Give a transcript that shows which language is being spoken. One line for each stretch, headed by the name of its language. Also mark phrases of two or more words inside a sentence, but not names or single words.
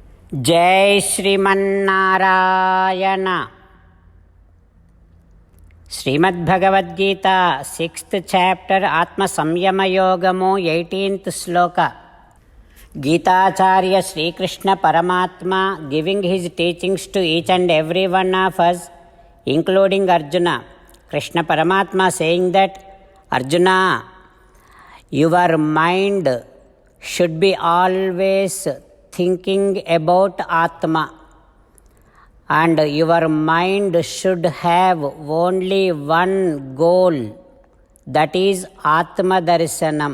Sanskrit: जय श्रीमन्नारायण। श्रीमद्भगवद्गीता
English: 6th chapter
Sanskrit: आत्मसंयमयोगमु 18th श्लोक।
English: गीताचार्य श्रीकृष्ण परमात्मा giving his teachings to each and every one of us, including Arjuna. Krishna Paramatma saying that, Arjuna, your mind should be always thinking about Atma, and your mind should have only one goal, that is Atma Darshanam.